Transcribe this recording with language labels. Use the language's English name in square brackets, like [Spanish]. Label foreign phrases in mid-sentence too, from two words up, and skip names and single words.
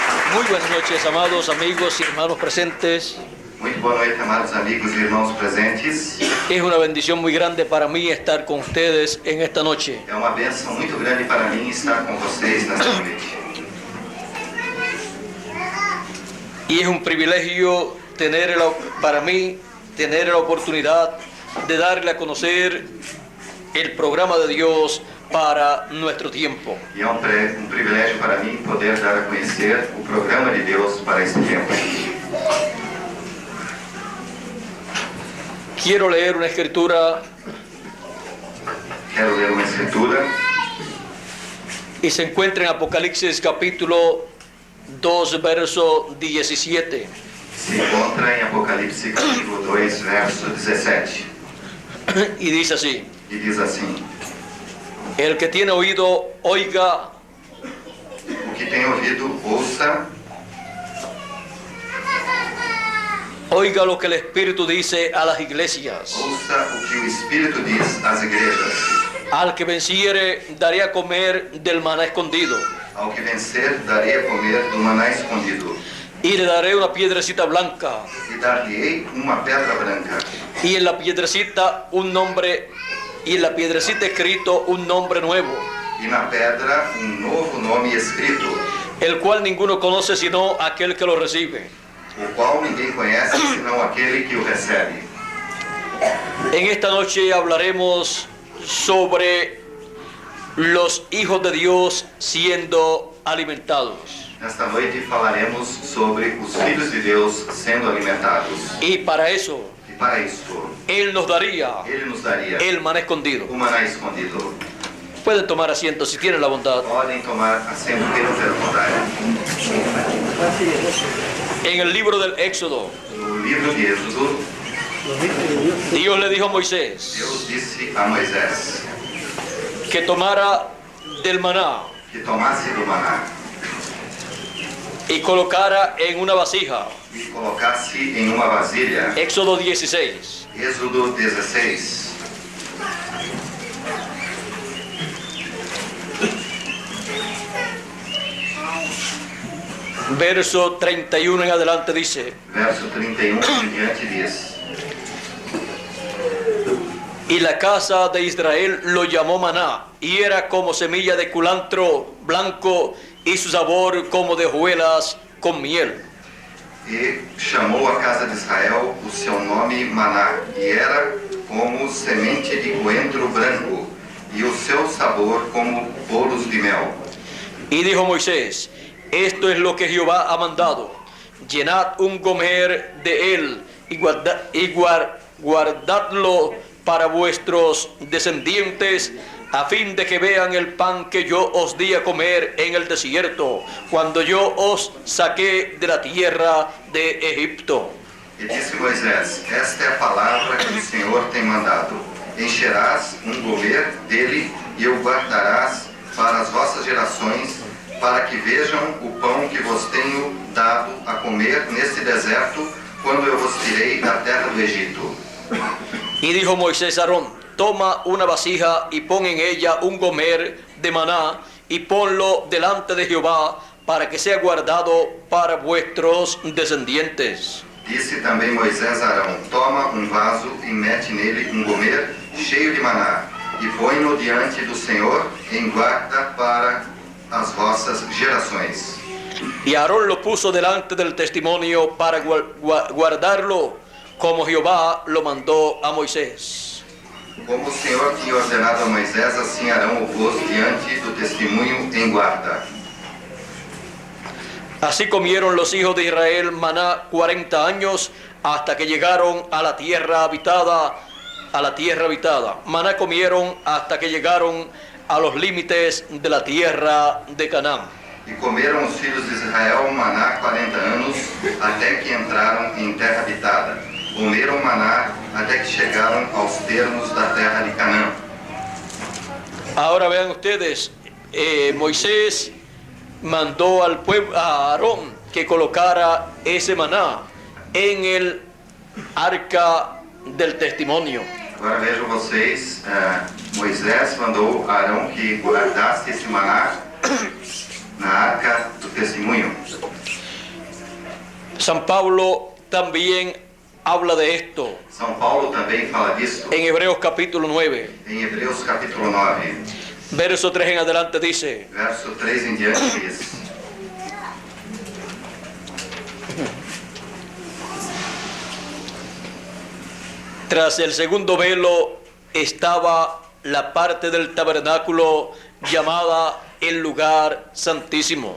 [Spanish] Muy buenas noches, amados amigos y hermanos presentes. [Portuguese] Muito boa noite, amados amigos e irmãos presentes. [Spanish] Es una bendición muy grande para mí estar con ustedes en esta noche. [Portuguese] É uma bênção muito grande para mim estar com vocês nesta noite. [Spanish] Y es un privilegio para mí tener la oportunidad de darle a conocer el programa de Dios para nuestro tiempo. [Portuguese] E é um privilégio para mim poder dar a conhecer o programa de Deus para este tempo. [Spanish] Quiero leer una escritura [Portuguese] Quero ler uma escritura [Spanish] y se encuentra en Apocalipsis capítulo 2, verso 17. [Portuguese] se encontra em Apocalipse capítulo 2, verso 17. [Spanish] Y dice así: [Portuguese] E diz assim: [Spanish] el que tiene oído, oiga [Portuguese] o que tem ouvido, ouça [Spanish] lo que el Espíritu dice a las iglesias. [Portuguese] ouça o que o Espírito diz às igrejas. [Spanish] Al que venciere, daré a comer del maná escondido, [Portuguese] Ao que vencer, darei a comer do maná escondido, [Spanish] y le daré una piedrecita blanca, [Portuguese] e dar-lhe-ei uma pedra branca, [Spanish] y en la piedrecita escrito un nombre nuevo, [Portuguese] e na pedra novo nome escrito, [Spanish] el cual ninguno conoce sino aquel que lo recibe. [Portuguese] o qual ninguém conhece senão aquele que o recebe. [Spanish] En esta noche hablaremos sobre los hijos de Dios siendo alimentados. [Portuguese] Nesta noite falaremos sobre os filhos de Deus sendo alimentados. [Spanish] Y para eso, [Portuguese] E para isso, [Spanish] Él nos daría [Portuguese] Ele nos daria [Spanish] el maná escondido. [Portuguese] o maná escondido. [Spanish] Pueden tomar asiento si tienen la bondad. [Portuguese] Podem tomar assento quem não ter vontade. [Spanish] En el libro del Éxodo, [Portuguese] No livro de Êxodo, [Spanish] Dios le dijo a Moisés [Portuguese] Deus disse a Moisés [Spanish] que tomara del maná [Portuguese] que tomasse do maná [Spanish] y colocara en una vasija. [Portuguese] e colocasse em uma vasilha. [Spanish] Éxodo 16. [Portuguese] Êxodo 16. [Spanish] Verso 31 en adelante dice: [Portuguese] Verso 31 em diante diz: [Spanish] y la casa de Israel lo llamó maná, y era como semilla de culantro blanco, y su sabor como de hojuelas con miel. [Portuguese] E chamou a casa de Israel o seu nome Maná, e era como semente de coentro branco, e o seu sabor como bolos de mel. [Spanish] Y dijo Moisés: esto es lo que Jehová ha mandado: llenad un gomer de él y guardadlo para vuestros descendientes, a fin de que vean el pan que yo os di a comer en el desierto, cuando yo os saqué de la tierra de Egipto. [Portuguese] E disse Moisés: esta é a palavra que o Senhor tem mandado. Encherás um gomer dele e o guardarás para as vossas gerações, para que vejam o pão que vos tenho dado a comer neste deserto, quando eu vos tirei da terra do Egito. [Spanish] Y dijo Moisés a Aarón: toma una vasija y pon en ella un gomer de maná, y ponlo delante de Jehová, para que sea guardado para vuestros descendientes. [Portuguese] Disse também Moisés a Arão: toma um vaso e mete nele um gomer cheio de maná, e põe-no diante do Senhor em guarda para as vossas gerações. [Spanish] Y Aarón lo puso delante del testimonio para guardarlo, como Jehová lo mandó a Moisés. [Portuguese] Como o Senhor tinha ordenado a Moisés, assim Arão o pôs diante do testemunho em guarda. [Spanish] Así comieron los hijos de Israel maná 40 años, hasta que llegaron a la tierra habitada. Maná comieron hasta que llegaron a los límites de la tierra de Canaán. [Portuguese] E comeram os filhos de Israel maná 40 anos, até que entraram em terra habitada. Comeram maná até que chegaram aos termos da terra de Canaã. [Spanish] Ahora vean ustedes, Moisés mandó al pueblo, a Aarón, que colocara ese maná en el arca del testimonio. [Portuguese] Agora vejam vocês, Moisés mandou a Arão que guardasse esse maná na arca do testemunho. [Spanish] San Pablo también habla de esto [Portuguese] São Paulo também fala disso [Spanish] en Hebreos capítulo 9, [Portuguese] em Hebreus capítulo 9, [Spanish] verso 3 en adelante dice: [Portuguese] verso 3 em diante diz: [Spanish] tras el segundo velo estaba la parte del tabernáculo llamada el lugar santísimo.